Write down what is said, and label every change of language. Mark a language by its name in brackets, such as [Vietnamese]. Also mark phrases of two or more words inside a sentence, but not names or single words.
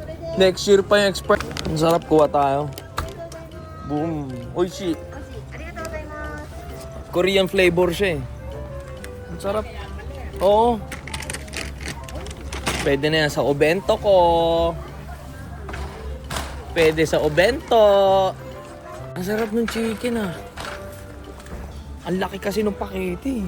[Filipino] Next year pa yung expert. Ang sarap, kuha tayo. Boom. Oishi. [Japanese] ありがとうございます。 [Filipino] Korean flavor siya eh. Ang sarap. Oo. Pwede na yan sa obento ko. Pwede sa obento. Ang sarap ng chicken ah. Ang laki kasi ng pakete eh.